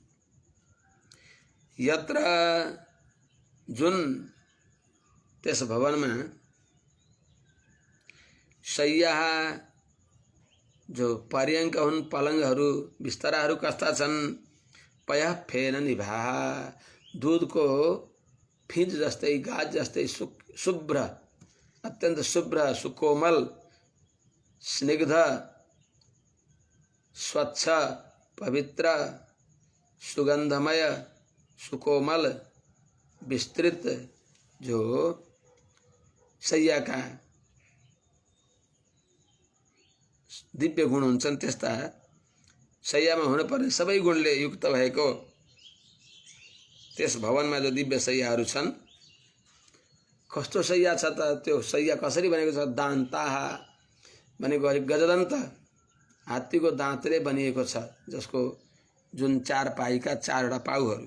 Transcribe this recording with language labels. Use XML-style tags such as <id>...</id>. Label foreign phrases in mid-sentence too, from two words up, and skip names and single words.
<ne>यत्र जुन त्यस भवन में शय्या जो पर्यंक हुन् पलंगहरू बिस्तराहरू कस्ता छन्।</ne> <sa>पयः फेन निभाः</sa> <ne>दूधको फिंज जस्तै गाज जस्तै शुभ्र अत्यंत शुभ्र सुकोमल स्निग्ध स्वच्छ पवित्र सुगंधमय सुकोमल विस्तृत जो शय्या का दिव्य गुण हुन्छन् त्यस्ता शय्यामा हुनुपर्ने सबै गुणले युक्त भएको त्यस भवनमा जो दिव्य शय्याहरू छन्। कस्तो शय्या छ त त्यो शय्या कसरी बनेको छ। दान्ताः भनेको गजदन्त हात्तीको दाँतले बनिएको छ जसको जुन चार पाइका चारवटा पाउहरू।</ne>